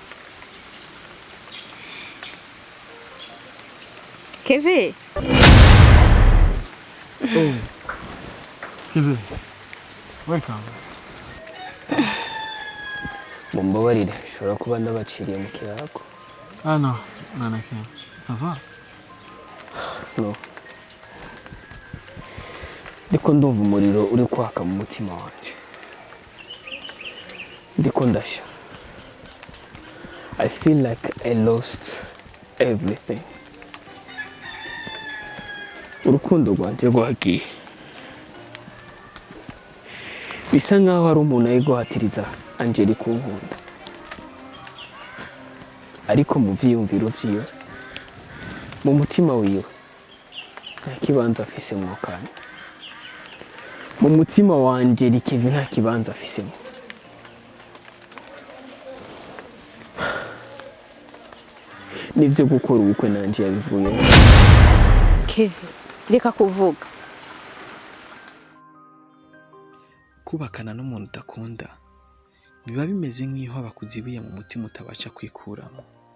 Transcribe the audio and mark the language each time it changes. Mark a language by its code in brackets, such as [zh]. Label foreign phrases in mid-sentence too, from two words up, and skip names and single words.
[rn] Kevin. Kevin, welcome. Mumbabarire, ushobora kuba ndabaciriye mu kirako. [fr] Non, ça va? No. [rn] Ndiko ndumva umuriro uri kwaka mu mutima wanje. Ndiko ndasha. [en] I feel like I lost everything. [rn] Urukundo rwanje rwagiye. Bisa nkaho hari umuntu ayiguhatiriza Angela kunkunda. Ariko mu vyiyumviro vyiwe, mu mutima wiwe, nta kibanza afisemo kandi. Mu mutima wanje Kevin nta kibanza afisemo. Nibyo gukora ubukwe nanje yabivuye. Kevin, reka kuvuga. Kubakana n'umuntu udakunda biba bimeze nk'iho abakuzibiye mu mutima utabasha kwikuramo.